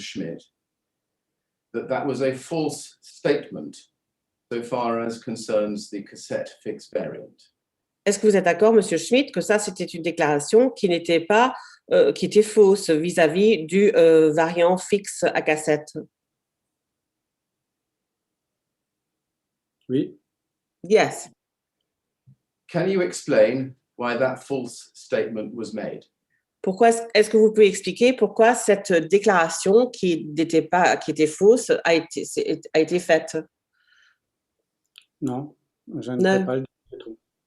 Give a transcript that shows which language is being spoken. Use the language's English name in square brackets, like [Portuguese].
[English] Schmidt, that that was a false statement so far as concerns the cassette fix variant? [French] Est-ce que vous êtes d'accord, Monsieur Schmidt, que ça, c'était une déclaration qui n'était pas, qui était fausse vis-à-vis du variant fixe à cassette? Oui. [English] Yes. Can you explain why that false statement was made? [French] Pourquoi est-ce que vous pouvez expliquer pourquoi cette déclaration qui était fausse a été faite? Non, je ne peux pas le dire du tout.